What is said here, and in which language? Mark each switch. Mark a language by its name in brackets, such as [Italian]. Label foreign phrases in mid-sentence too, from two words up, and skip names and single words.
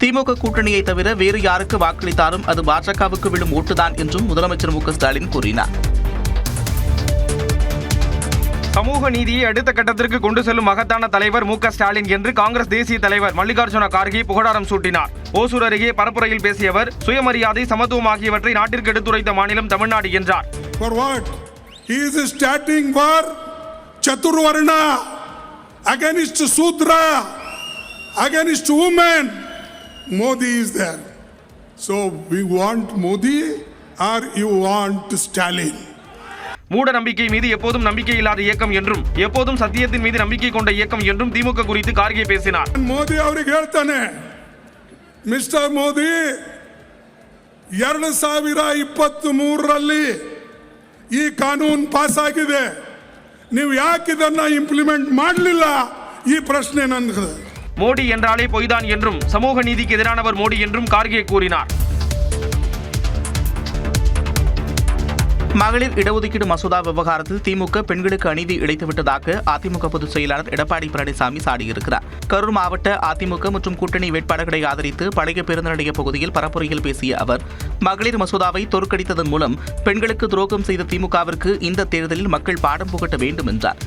[Tamil] திமுக கூட்டணியை தவிர வேறு யாருக்கு வாக்களித்தாலும் அது பாஜகவுக்கு விழும் ஓட்டுதான் என்றும் முதலமைச்சர் மு க ஸ்டாலின் கூறினார். சமூக நீதியை அடுத்த கட்டத்திற்கு கொண்டு செல்லும் மகத்தான தலைவர் மு க ஸ்டாலின் என்று காங்கிரஸ் தேசிய தலைவர் மல்லிகார்ஜுன கார்கே புகழாரம் சூட்டினார். ஓசூர் அருகே பரப்புரையில் பேசிய அவர் சுயமரியாதை, சமத்துவம் ஆகியவற்றை நாட்டிற்கு எடுத்துரைத்த மாநிலம் தமிழ்நாடு என்றார். [English] For what? He is starting for Chaturvarna, against Sudra, against women. Modi is there. So we want Modi or you want Stalin? [Tamil] மூட நம்பிக்கை மீது எப்போதும் நம்பிக்கை இல்லாத இயக்கம் என்றும் எப்போதும் சத்தியத்தின் மீது நம்பிக்கை கொண்ட இயக்கம் என்றும் திமுக குறித்து கார்கே பேசினார். [Kannada] ಮೋದಿ ಅವರಿಗೆ ಹೇಳ್ತಾನೆ, ಮಿಸ್ಟರ್ ಮೋದಿ 2023ರಲ್ಲಿ ಈ ಕಾನೂನು ಪಾಸ್ ಆಗಿದೆ, ನೀವು ಯಾಕೆ ಇದನ್ನ ಇಂಪ್ಲಿಮೆಂಟ್ ಮಾಡಲಿಲ್ಲ? ಈ ಪ್ರಶ್ನೆ ನನಗೆ. [Tamil] மோடி என்றாலே பொய்தான் என்றும் சமூக நீதிக்கு எதிரானவர் மோடி என்றும் கார்கே கூறினார். மகளிர் இடஒதுக்கீடு மசோதா விவகாரத்தில் திமுக பெண்களுக்கு அநீதி இழைத்துவிட்டதாக அதிமுக பொதுச் செயலாளர் எடப்பாடி பழனிசாமி சாடியிருக்கிறார். கரூர் மாவட்ட அதிமுக மற்றும் கூட்டணி வேட்பாளர்களை ஆதரித்து பழைய பேருந்து நிலைய பகுதியில் பரப்புரையில் பேசிய அவர், மகளிர் மசோதாவை தோற்கடித்ததன் மூலம் பெண்களுக்கு துரோகம் செய்த திமுகவிற்கு இந்த தேர்தலில் மக்கள் பாடம் புகட்ட வேண்டும் என்றார்.